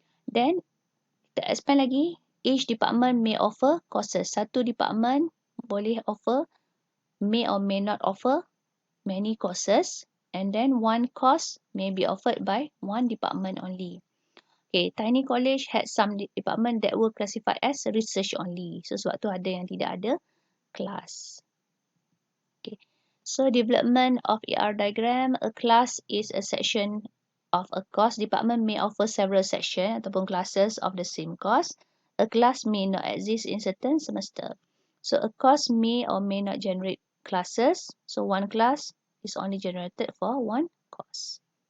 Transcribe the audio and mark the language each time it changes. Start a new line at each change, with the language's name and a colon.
English: Then
Malay: kita expand lagi.
English: Each department may offer courses.
Malay: Satu department boleh offer,
English: may or may not offer many courses, and then one course may be offered by one department only. Okay, tiny college had some department that were classified as research only.
Malay: So sebab tu ada yang tidak ada kelas.
English: Okay, so development of ER diagram. A class is a section of a course. Department may offer several sections ataupun classes of the same course. A class may not exist in certain semester. So a course may or may not generate classes. So one class is only generated for one course.